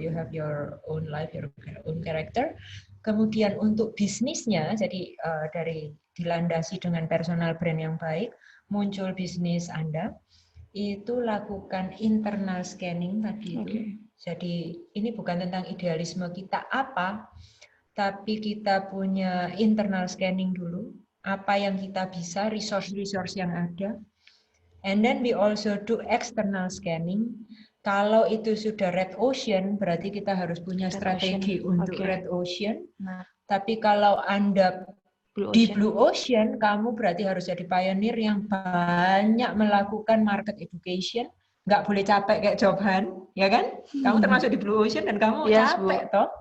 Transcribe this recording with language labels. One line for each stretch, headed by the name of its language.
English: You have your own life, your own character.
Indonesian: Kemudian untuk bisnisnya, jadi dari dilandasi dengan personal brand yang baik, muncul bisnis Anda, itu lakukan internal scanning tadi itu.
English: Okay.
Indonesian: Jadi ini bukan tentang idealisme kita apa, tapi kita punya internal scanning dulu, apa yang kita bisa, resource-resource yang ada.
English: And then we also do external scanning.
Indonesian: Kalau itu sudah red ocean, berarti kita harus punya strategi untuk red ocean. Nah, tapi kalau Anda di blue ocean, kamu berarti harus jadi pioneer yang banyak melakukan market education. Nggak boleh capek kayak Jobhan, ya kan? Kamu termasuk di blue ocean dan kamu capek toh.